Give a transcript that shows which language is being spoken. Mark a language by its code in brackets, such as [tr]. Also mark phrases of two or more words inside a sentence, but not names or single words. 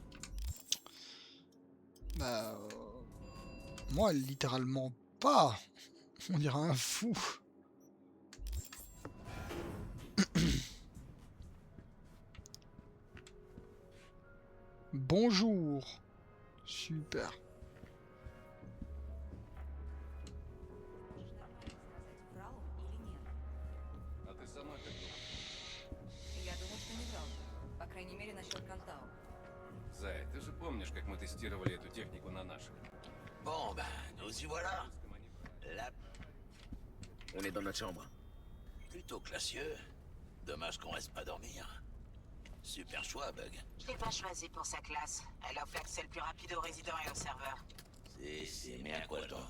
[fr] Bah... moi littéralement pas. On dirait un fou. Bonjour. Super. [ru] А ты сама как думаешь? Я думаю, что не правда. По крайней мере, насчет Кантау. Зай, ты же помнишь, как мы тестировали эту технику на наших? [fr] Bon, ben, nous y voilà. La... On est dans notre chambre. Plutôt classieux. Dommage qu'on reste pas dormir. Super choix, Bug. Je l'ai pas choisi pour sa classe. Elle offre l'accès le plus rapide aux résidents et aux serveurs. C'est mais à quoi, toi?